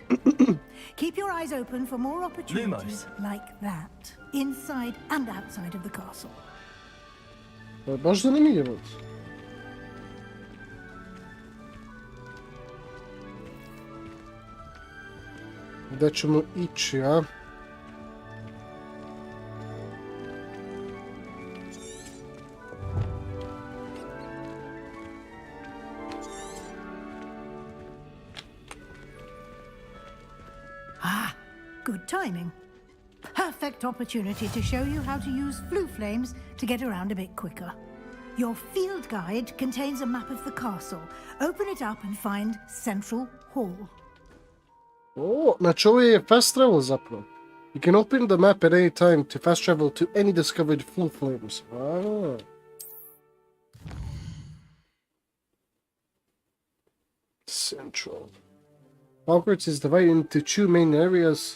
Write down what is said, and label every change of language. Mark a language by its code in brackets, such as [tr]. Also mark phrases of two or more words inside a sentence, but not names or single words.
[en] Keep your eyes open for more opportunities like that, inside and outside of the castle. [bs] Baš zanimljivo. Gdje ćemo ići, a? [en] Good timing. Perfect opportunity to show you how to use flue flames to get around a bit quicker. Your field guide contains a map of the castle. Open it up and find Central Hall. [bs] Oh, znači ovo je [en] fast travel [bs] zapravo. [en] You can open the map at any time to fast travel to any discovered flue flames. Ah. Central. Hogwarts is divided into two main areas.